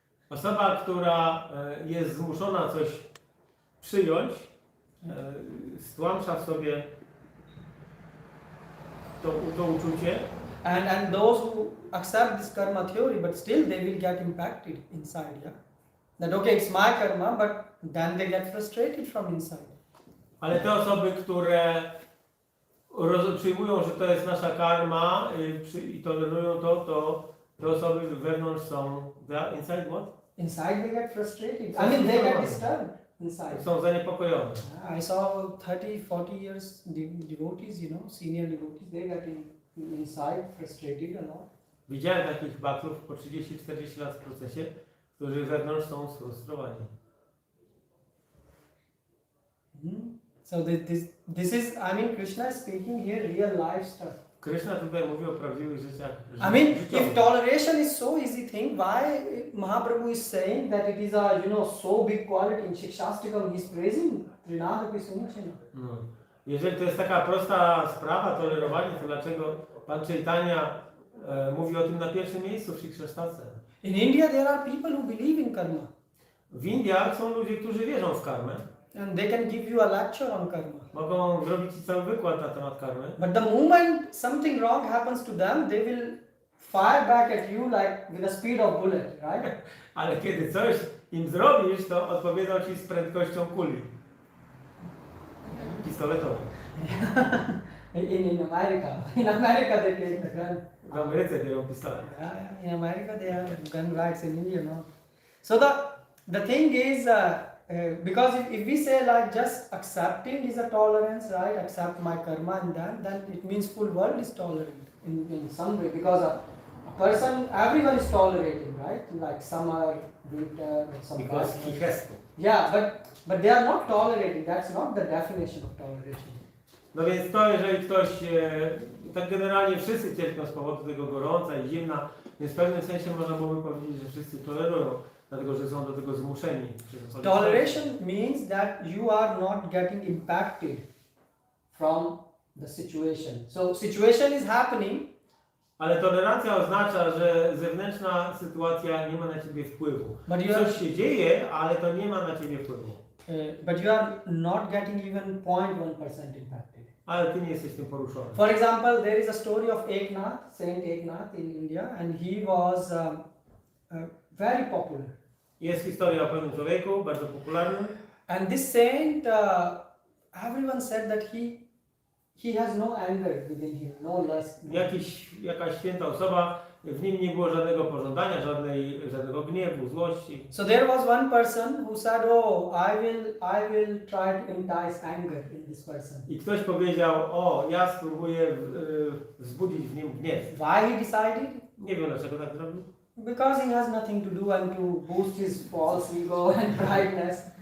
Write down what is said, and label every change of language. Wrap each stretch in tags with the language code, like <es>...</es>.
<pl>Osoba, która jest zmuszona coś przyjąć, stłamsza w sobie to uczucie.</pl> <en>And those who accept this karma theory, but still they will get impacted inside, yeah? That okay, it's my karma, but then they get frustrated from inside.</en> <pl>Ale te osoby, które przyjmują, że to jest nasza karma i tolerują to te osoby wewnątrz są</pl> <en>inside what? Inside they get frustrated. I mean, they get disturbed inside.</en> <pl>Są zaniepokojone.</pl> <en>I saw 30-40 years devotees, you know, senior devotees, they get inside frustrated a lot.</en> <pl>Widziałem takich bhaktów po 30-40 lat w procesie, którzy wewnątrz są sfrustrowani.</pl> <en>So this is, I mean, Krishna is speaking here real life stuff.</en> <pl>Krishna tutaj mówi o prawdziwych życiach.</pl> <en>I mean,</en> <pl>życiowych.</pl> <en>if toleration is so easy thing, why Mahaprabhu is saying that it is a, you know, so big quality in Shikshastikam, he is praising Trinadapi Sumachina.</en> <pl>No. Jeżeli to jest taka prosta sprawa, tolerowanie, to dlaczego Pan Chaitanya mówi o tym na pierwszym miejscu w Shikshastasce?</pl> <en>In India there are people who believe in karma.</en> <pl>W Indiach są ludzie, którzy wierzą w karmę.</pl> <en>And they can give you a lecture on karma.</en> <pl>Mogą zrobić ci cały wykład na temat karmy.</pl> <en>But the moment something wrong happens to them, they will fire back at you like with the speed of bullet, right?</en> <pl>Ale kiedy coś im zrobisz, to odpowiedzą ci z prędkością kuli pistoletowej.</pl> <en>In America. In America they take the gun.</en> <pl>W Ameryce biorą pistolet.</pl> <en>Yeah, in America they have gun rights, in India no. So the thing is, because if we say like just accepting is a tolerance, right? Accept my karma and then it means full world is tolerant in some way, because a person, everyone is tolerating, right? Like summer, winter, some Because he has to. Yeah, but they are not tolerating. That's not the definition of toleration.</en> <pl>No więc to, jeżeli ktoś, tak generalnie wszyscy cierpią z powodu tego gorąca i zimna, więc w pewnym sensie można byłoby powiedzieć, że wszyscy tolerują. dlatego że są do tego zmuszeni. przez okoliczności.</pl> <en>Toleration means that you are not getting impacted from the situation. So situation is happening,</en> <pl>Ale tolerancja oznacza, że zewnętrzna sytuacja nie ma na ciebie wpływu.</pl> <en>but you are</en> <pl>Coś się dzieje, ale to nie ma na ciebie wpływu.</pl> <en>but you are not getting even 0.1% impacted.</en> <pl>Ale ty nie jesteś tym poruszony.</pl> <en>For example, there is a story of Eknath, Saint Eknath in India, and he was very popular.</en> <pl>Jest historia o pewnym człowieku, bardzo popularnym.</pl> <en>And this saint, everyone said that he has no anger within him, no lust.</en> <pl>Jakaś święta osoba, w nim nie było żadnego pożądania, żadnego gniewu, złości.</pl> <en>So there was one person who said, "Oh, I will try to entice anger in this person."</en> <pl>I ktoś powiedział, o, ja spróbuję wzbudzić w nim gniew.</pl> <en>Why he decided?</en> <pl>Nie wiem dlaczego tak zrobił.</pl> <en>Because he has nothing to do and to boost his false ego and prideness.</en>